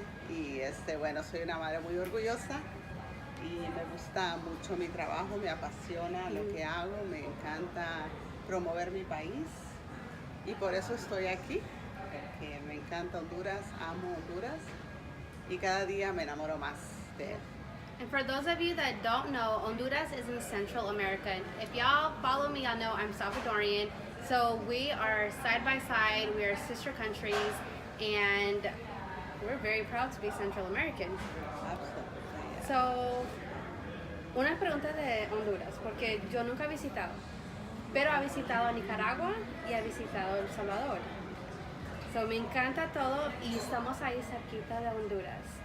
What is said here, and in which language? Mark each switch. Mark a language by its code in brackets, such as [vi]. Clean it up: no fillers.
[es] Y soy una madre muy orgullosa y me gusta mucho mi trabajo, me apasiona lo que hago, me encanta promover mi país y por eso estoy aquí, porque me encanta Honduras, amo Honduras y cada día me enamoro más de él. [en] And for those of you that don't know, Honduras is in Central America. And if y'all follow me, y'all know I'm Salvadorian. So we are side by side, we are sister countries, and we're very proud to be Central American. Absolutely. [es] So, unas preguntas de Honduras, porque yo nunca he visitado, pero he visitado a Nicaragua y he visitado El Salvador. So, me encanta todo y estamos ahí cerquita de Honduras.